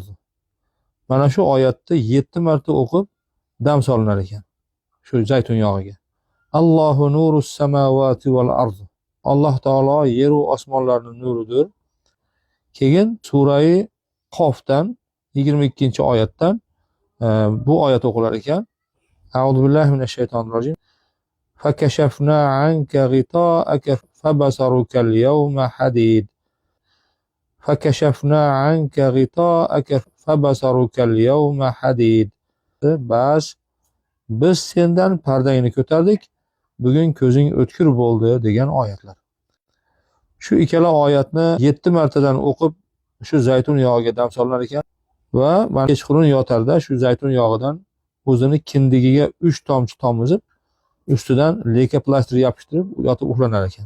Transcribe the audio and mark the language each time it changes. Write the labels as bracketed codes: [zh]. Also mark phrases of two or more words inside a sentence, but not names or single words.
[uz] Mana shu oyatni 7 marta o'qib dam solinar ekan. Shu zaytun yog'iga. [ar] الله نور السماوات والأرض. [uz] Alloh taolo yer va osmonlarning nuridir. Keyin Surai Qofdan 22-oyatdan bu oyat o'qilar ekan. [ar] أعوذ بالله من الشيطان الرجيم. فكشفنا عنك غطاءك فبصرك اليوم حديد فكشفنا عنك غطاءك فبصرك اليوم حديد. [uz] Bas biz sendan pardangni ko'tardik, bugun ko'zing o'tkir bo'ldi degan oyatlar. Shu ikkala oyatni 7 martadan o'qib shu zaytun yog'iga dam solinar ekan va kechqurun yotarda shu zaytun yog'idan o'zini kindigiga 3 tomchi tomizib ustidan leka plastir yopishtirib yotib uxlanar ekan.